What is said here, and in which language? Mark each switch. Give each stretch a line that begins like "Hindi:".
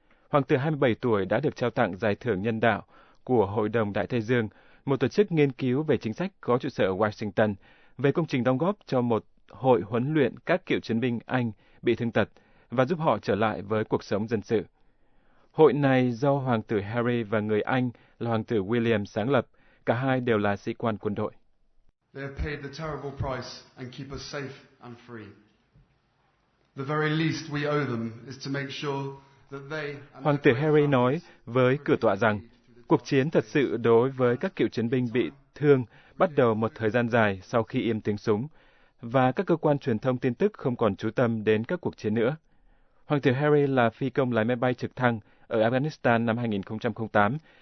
Vietnamese: Hoàng tử 27 tuổi đã được trao tặng giải thưởng nhân đạo của Hội đồng Đại Tây Dương, một tổ chức nghiên cứu về chính sách có trụ sở ở Washington, về công trình đóng góp cho một hội huấn luyện các cựu chiến binh Anh bị thương tật và giúp họ trở lại với cuộc sống dân sự. Hội này do Hoàng tử Harry và người Anh là Hoàng tử William sáng lập, cả hai đều là sĩ quan quân đội.
English: They have paid the terrible price and keep us safe and free. The very least we owe them is to make sure that they.
Vietnamese: Hoàng tử Harry nói với cửa tọa rằng cuộc chiến thật sự đối với các cựu chiến binh bị thương bắt đầu một thời gian dài sau khi im tiếng súng và các cơ quan truyền thông tin tức không còn chú tâm đến các cuộc chiến nữa. Hoàng tử Harry là phi công lái máy bay trực thăng ở Afghanistan năm 2008.